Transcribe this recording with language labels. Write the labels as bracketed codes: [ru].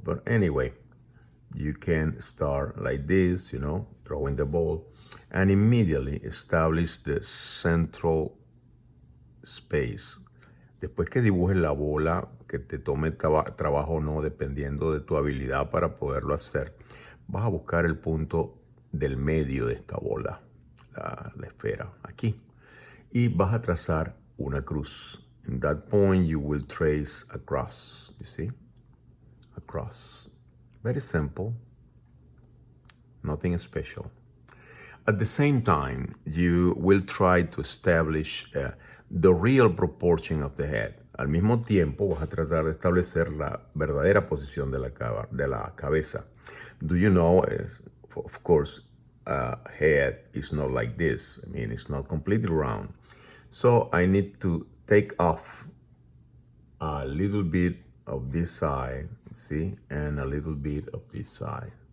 [en] But anyway, you can start like this, you know, throwing the ball, and immediately establish the central space. [es] Después que dibujes la bola, que te tome trabajo o no, dependiendo de tu habilidad para poderlo hacer, vas a buscar el punto del medio de esta bola, la esfera, aquí. Y vas a trazar una cruz. [en] In that point, you will trace a cross, you see? A cross. Very simple. Nothing special. At the same time, you will try to establish the real proportion of the head. [es] Al mismo tiempo, vas a tratar de establecer la verdadera posición de la cabeza. [en] Do you know, of course, head is not like this. I mean, it's not completely round. So I need to take off a little bit of this side, see, and a little bit of this side.